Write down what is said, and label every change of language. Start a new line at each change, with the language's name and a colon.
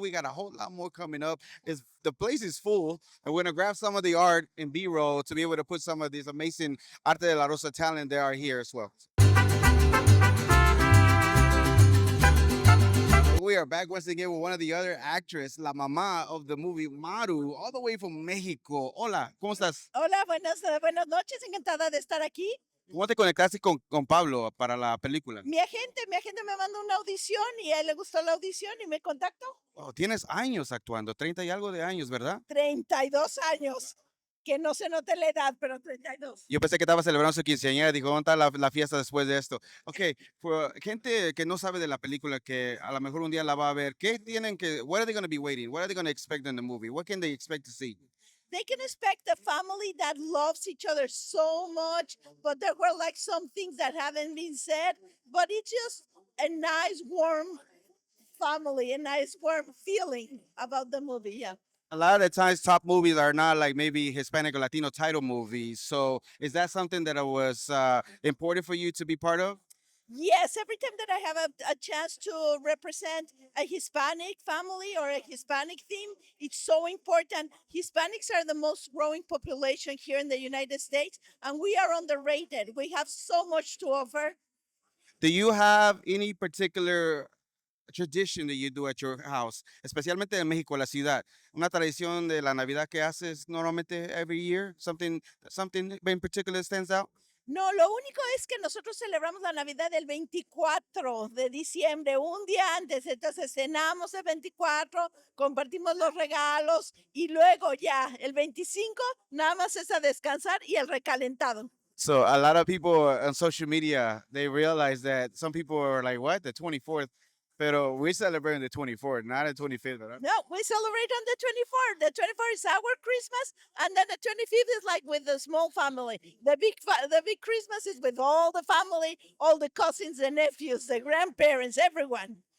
English: We got a whole lot more coming up. The place is full, and we're gonna grab some of the art in B-roll to be able to put some of this amazing Arte de la Rosa talent that are here as well. We are back once again with one of the other actress,
Spanish: la mamá
English: of the movie Maru, all the way from Mexico.
Spanish: Hola, ¿cómo estás? Hola, buenas noches, encantada de estar aquí. ¿Cómo te conectaste con Pablo para la película? Mi agente me mandó una audición y a él le gustó la audición y me contactó. Oh, tienes años actuando, 30 y algo de años, ¿verdad? 32 años, que no se note la edad, pero 32. Yo pensé que estaba celebrando su quinceañera, dijo, ¿dónde está la fiesta después de esto? Ok, por gente que no sabe de la película, que a lo mejor un día la va a ver,
English: what are they going to be waiting? What are they going to expect in the movie? What can they expect to see? They can expect a family that loves each other so much, but there were like some things that haven't been said, but it's just a nice, warm family, a nice, warm feeling about the movie, yeah. A lot of the times top movies are not like maybe Hispanic or Latino title movies. So is that something that was important for you to be part of? Yes, every time that I have a chance to represent a Hispanic family or a Hispanic theme, it's so important. Hispanics are the most growing population here in the United States, and we are underrated. We have so much to offer. Do you have any particular tradition that you do at your house,
Spanish: especialmente en México, la ciudad? Una tradición de la Navidad que haces normalmente
English: every year? Something in particular stands out?
Spanish: No, lo único es que nosotros celebramos la Navidad el 24 de diciembre, un día antes. Entonces cenamos el 24, compartimos los regalos y luego ya el 25 nada más es a descansar y el recalentado.
English: So a lot of people on social media, they realize that some people are like, what, the 24th? Pero we're celebrating the 24th, not the 25th, right? No, we celebrate on the 24th. The 24th is our Christmas, and then the 25th is like with the small family. The big Christmas is with all the family, all the cousins, the nephews, the grandparents, everyone.